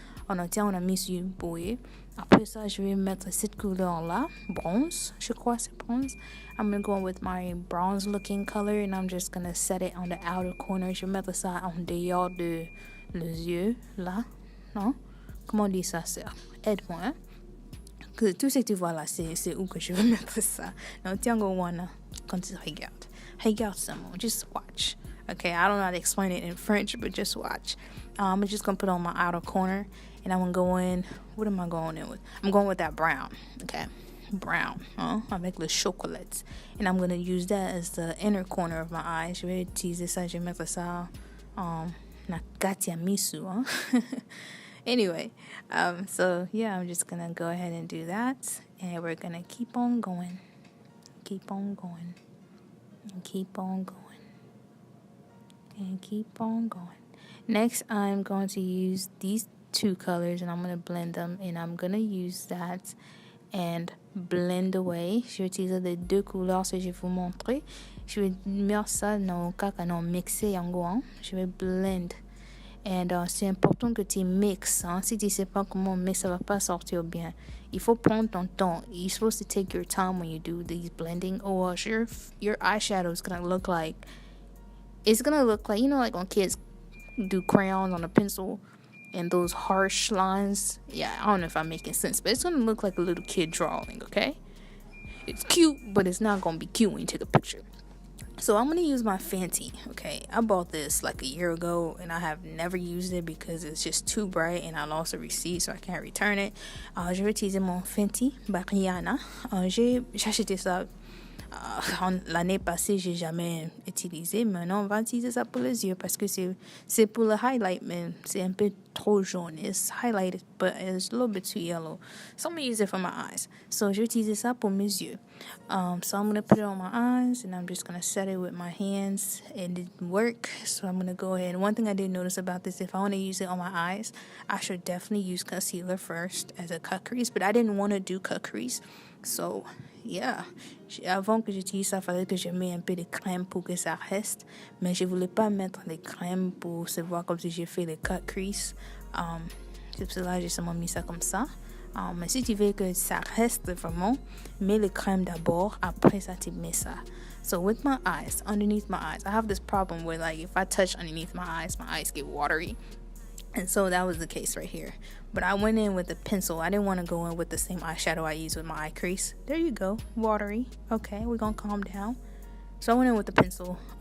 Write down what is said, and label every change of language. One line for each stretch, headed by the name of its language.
French: On a mis sur bouillie. Après ça, je vais mettre cette couleur-là, bronze. Je crois c'est bronze.
English: I'm going to go with my bronze looking color, and I'm just going to set it on the outer corner.
French: Je vais mettre ça en dehors de les yeux, là. Non? Comment on dit ça, sœur? Aide-moi, hein? Que tout ce que tu vois là, c'est où que je vais mettre ça. Donc, tiens, go one, quand tu regardes. Regarde seulement.
English: Just watch. Okay, I don't know how to explain it in French, but just watch. I'm just going to put it on my outer corner, and I'm going to go in. What am I going in with? I'm going with that brown. Okay, brown.
French: Avec le chocolat.
English: And I'm going to use that as the inner corner of my eye.
French: Je vais utiliser ça. Je vais mettre ça
Lingala: na katia misu.
English: Anyway, so yeah, I'm just going to go ahead and do that. And we're going to keep on going. Keep on going. And keep on going. And keep on going. Next, I'm going to use these two colors, and I'm going to blend them, and I'm going to use that and blend away.
French: Je vais utiliser les deux couleurs que je vais vous montrer. Je vais mettre ça dans mixer en gros. Je vais blend. And c'est important que tu mixes. Si tu ne sais pas comment mixer, ça ne va pas sortir bien. Il faut prendre ton temps.
English: You're supposed to take your time when you do these blending, or your eyeshadow is going to look like, it's going to look like, like when kids do crayons on a pencil, and those harsh lines. Yeah, I don't know if I'm making sense, but it's gonna look like a little kid drawing, okay? It's cute, but it's not gonna be cute when you take a picture. So I'm going to use my Fenty, okay? I bought this like a year ago, and I have never used it because it's just too bright, and I lost a receipt, so I can't return it.
French: Je vais utiliser mon Fenty Rihanna. J'ai acheté ça l'année passée, j'ai jamais utilisé. Maintenant, on va utiliser ça pour les yeux parce que c'est pour le highlight, mais c'est un peu trop jaune.
English: It's highlighted, but it's a little bit too yellow. So I'm going to use it for my eyes.
French: So je vais utiliser ça pour mes yeux.
English: So I'm going to put it on my eyes, and I'm just going to set it with my hands. It didn't work, so I'm going to go ahead. One thing I did notice about this, if I want to use it on my eyes, I should definitely use concealer first as a cut crease, but I didn't want to do cut crease. So, yeah.
French: Avant que j'utilise ça, il fallait que je mette un peu de crème pour que ça reste. Mais je voulais pas mettre les crèmes pour se voir comme si j'ai fait les cut crease. C'est pour cela que j'ai seulement mis ça comme ça. Mais si tu veux que ça reste vraiment, mets les crèmes d'abord. Après ça, tu mets ça.
English: So with my eyes, underneath my eyes, I have this problem where like if I touch underneath my eyes get watery. And so that was the case right here. But I went in with a pencil. I didn't want to go in with the same eyeshadow I use with my eye crease. There you go. Watery. Okay, we're going to calm down. So I went in with the pencil.